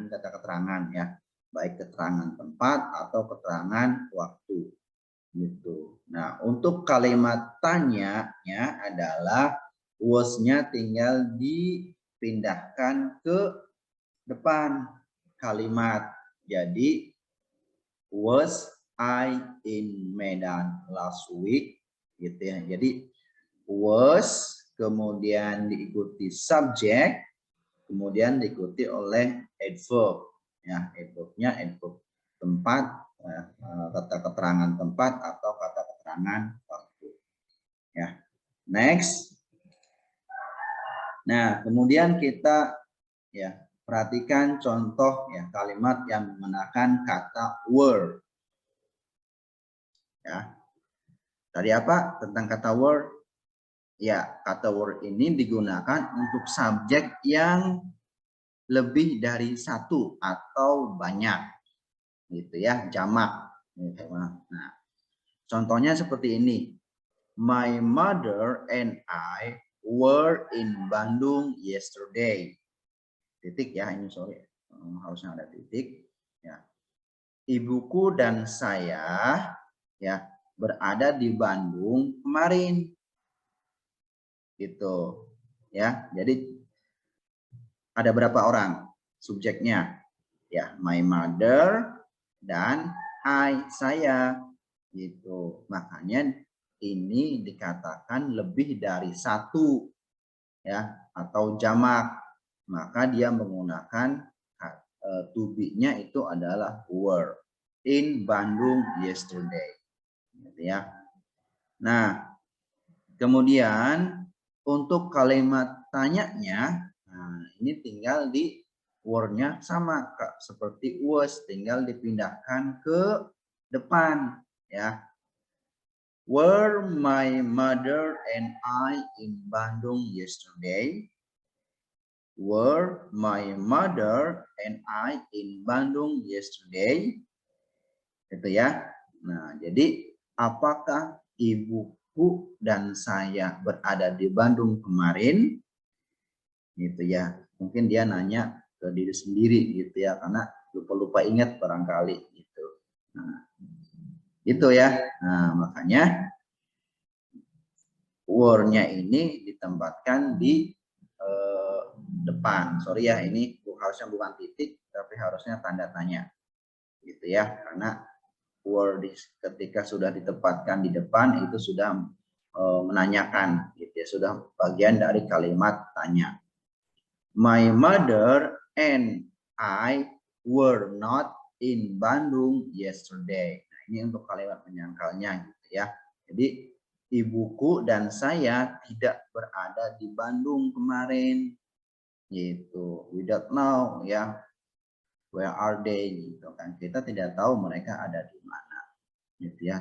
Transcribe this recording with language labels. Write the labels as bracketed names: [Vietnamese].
[Indonesian] Ini kata keterangan ya, baik keterangan tempat atau keterangan waktu gitu. Nah, untuk kalimat tanya-nya adalah was-nya tinggal dipindahkan ke depan kalimat. [English] Jadi was I in Medan last week gitu ya. [Indonesian] Jadi was kemudian diikuti subjek, kemudian diikuti oleh adverb ya, adverb-nya adverb tempat, kata keterangan tempat atau kata keterangan waktu ya. Next. Nah, kemudian kita ya perhatikan contoh ya kalimat yang menggunakan kata were. Ya. Tadi apa tentang kata were? Ya, kata were ini digunakan untuk subjek yang lebih dari satu atau banyak. Gitu ya, jamak. Nah, contohnya seperti ini. [English] My mother and I were in Bandung yesterday. [Indonesian] Titik ya, ini sorry, harusnya ada titik. Ya. Ibuku dan saya ya berada di Bandung kemarin. Gitu. Ya, jadi ada berapa orang subjeknya? Ya, [English] my mother [Indonesian] dan I, saya. Gitu. Makanya ini dikatakan lebih dari satu ya atau jamak, maka dia menggunakan to be-nya itu adalah [English] were in Bandung yesterday [Indonesian] gitu ya. Nah, kemudian untuk kalimat tanyanya, nah ini tinggal di were-nya sama seperti was, tinggal dipindahkan ke depan ya. [English] Were my mother and I in Bandung yesterday? Were my mother and I in Bandung yesterday? [Indonesian] Itu ya. Nah, jadi apakah ibuku dan saya berada di Bandung kemarin? Gitu ya. Mungkin dia nanya ke diri sendiri gitu ya, karena lupa-lupa ingat barangkali gitu. Nah, itu ya. Nah, makanya were-nya ini ditempatkan di depan. Sorry ya, ini harusnya bukan titik, tapi harusnya tanda tanya. Gitu ya, karena were ketika sudah ditempatkan di depan itu sudah menanyakan, gitu ya, sudah bagian dari kalimat tanya. [English] My mother and I were not in Bandung yesterday. [Indonesian] Nah, ini untuk kalimat penyangkalnya gitu ya. Jadi ibuku dan saya tidak berada di Bandung kemarin. Gitu. [English] We don't know ya. Where are they gitu kan. [Indonesian] Kita tidak tahu mereka ada di mana. Gitu ya.